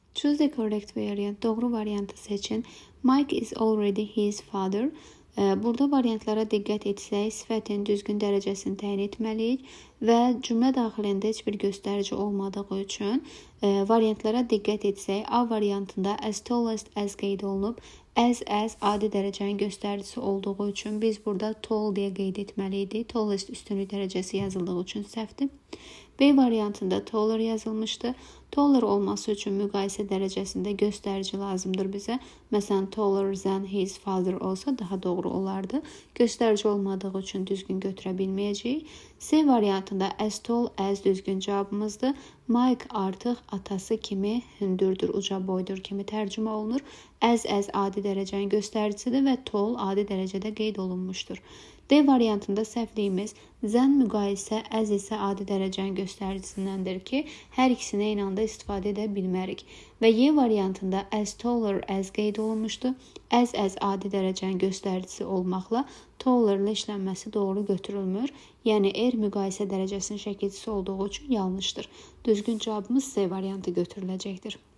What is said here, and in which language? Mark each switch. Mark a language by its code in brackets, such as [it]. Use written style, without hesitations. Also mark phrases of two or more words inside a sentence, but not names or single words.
[en] choose the correct variant. [az] Doğru variantı seçin. [en] Mike is already his father. [az] Burada variantlara diqqət etsək, sifətin düzgün dərəcəsini təyin etməliyik və cümlə daxilində heç bir göstərici olmadığı üçün variantlara diqqət etsək, A variantında [en] as tallest as [az] qeyd olunub, as adi dərəcənin göstəricisi olduğu üçün biz burada tall deyə qeyd etməliydik. Tallest üstünlük dərəcəsi yazıldığı üçün səhvdir. B variantında taller yazılmışdı. Taller olması üçün müqayisə dərəcəsində göstərici lazımdır bizə. Məsələn, [en] taller than his father [az] olsa daha doğru olardı. Göstərici olmadığı üçün düzgün götürə bilməyəcəyik. C variantında [en] as tall as [az] düzgün cavabımızdır. Mike artıq atası kimi hündürdür, uca boydur kimi tərcümə olunur. As adi dərəcənin göstəricisidir və tall adi dərəcədə qeyd olunmuşdur. D variantında səhvliyimiz than müqayisə as isə adi dərəcənin göstəricisindəndir ki, hər ikisini eyni anda istifadə edə bilmərik. Və Y variantında [en] as taller as [az] qeyd olunmuşdu. As adi dərəcənin göstəricisi olmaqla tallerlə işlənməsi doğru götürülmür. Yəni müqayisə dərəcəsinin şəkilçisi olduğu üçün yanlışdır. Düzgün cavabımız C variantı götürüləcəkdir.